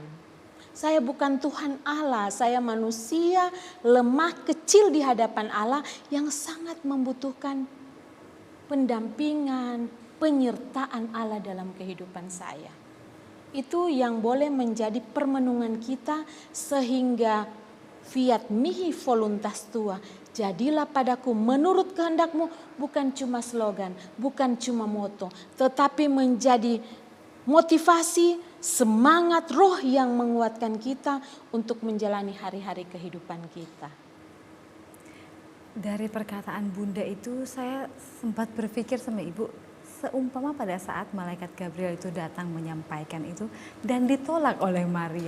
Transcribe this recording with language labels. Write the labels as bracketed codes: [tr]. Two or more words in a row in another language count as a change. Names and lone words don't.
[id] Saya bukan Tuhan Allah, saya manusia lemah kecil di hadapan Allah yang sangat membutuhkan pendampingan, penyertaan Allah dalam kehidupan saya. Itu yang boleh menjadi permenungan kita sehingga [la] fiat mihi voluntas tua. [id] Jadilah padaku menurut kehendakmu, bukan cuma slogan, bukan cuma moto, tetapi menjadi motivasi, semangat roh yang menguatkan kita untuk menjalani hari-hari kehidupan kita. Dari perkataan Bunda itu saya sempat berpikir sama Ibu, seumpama pada saat malaikat Gabriel itu datang menyampaikan itu dan ditolak oleh Maria.